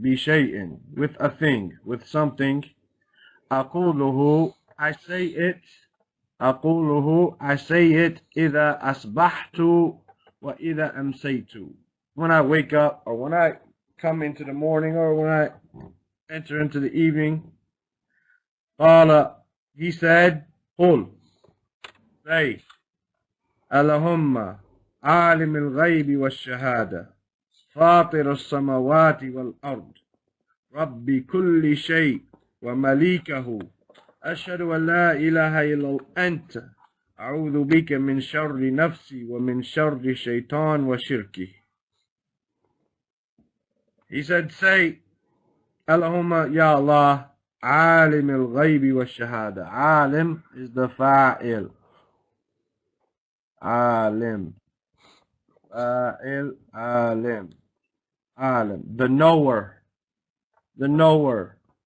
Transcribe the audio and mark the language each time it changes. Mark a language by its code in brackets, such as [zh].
[en] Bishay'in, with a thing. With something. [ar] أقوله, [en] I say it. [ar] أقوله, [en] I say it. [ar] إذا أصبحت وإذا أمسيت. [en] When I wake up, or when I come into the morning, or when I enter into the evening. [ar] قال, [en] he said, [ar] قل, [en] say, [ar] اللهم عالم الغيب والشهادة فاطر السماوات والأرض رب كل شيء ومليكه أشهد أن لا إله إلا أنت أعوذ بك من شر نفسي ومن شر شيطان وشركه. [en] He said, say, [ar] Allahumma ya Allah, عالم الغيب والشهادة. [en] عالم is the fa'il. [ar] عالم. Fa'il, عالم. عالم. [en] The knower. The knower.